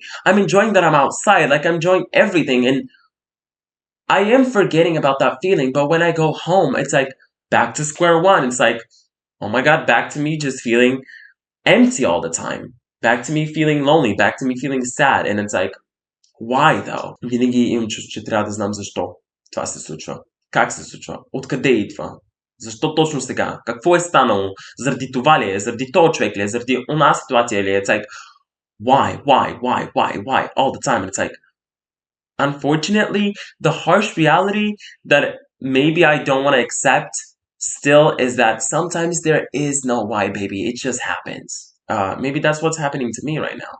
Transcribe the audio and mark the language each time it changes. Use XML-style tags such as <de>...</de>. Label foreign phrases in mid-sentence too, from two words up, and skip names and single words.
<en>I'm enjoying that I'm outside. Like, I'm enjoying everything. And I am forgetting about that feeling, but when I go home, it's like back to square one. It's like, oh my god, back to me just feeling empty all the time. Back to me feeling lonely, back to me feeling sad. And it's like, why though?</en> <bg>Винаги имам чувство, че трябва да знам защо това се случва. Как се случва? Откъде идва? Защо точно сега? Какво е станало? Заради това ли е? Заради този човек ли е? Заради она ситуация ли е?</bg> <en>It's like, why? All the time. And it's like, unfortunately, the harsh reality that maybe I don't want to accept still is that sometimes there is no why, baby. It just happens. Maybe that's what's happening to me right now.</en>